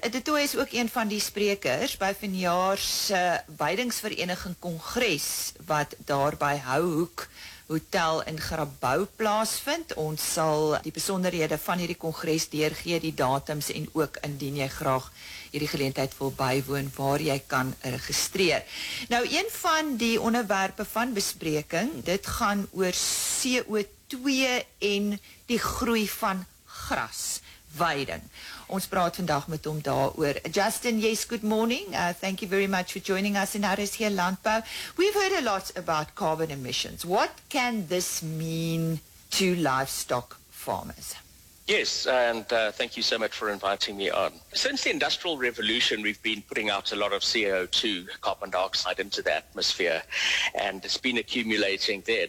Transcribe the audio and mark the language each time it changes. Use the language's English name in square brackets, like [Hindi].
[Afrikaans] de Tooy is ook een van die sprekers by vanjaarse Weidingsvereniging Congres, wat daar by Houhoek Hotel in Grabouw plaasvind. Ons sal die besonderhede van hierdie kongres deurgee, die datums, en ook indien jy graag hierdie geleentheid wil bywoon, waar jy kan registreer. Nou, een van die onderwerpe van bespreking, dit gaan oor CO2 en die groei van gras, weiding. Ons praat vandag met hom daaroor. [English] Justin, yes, good morning. Thank you very much for joining us in RSG Landbou. We've heard a lot about carbon emissions. What can this mean to livestock farmers? Yes, and thank you so much for inviting me on. Since the Industrial Revolution, we've been putting out a lot of CO2, carbon dioxide, into the atmosphere, and it's been accumulating there.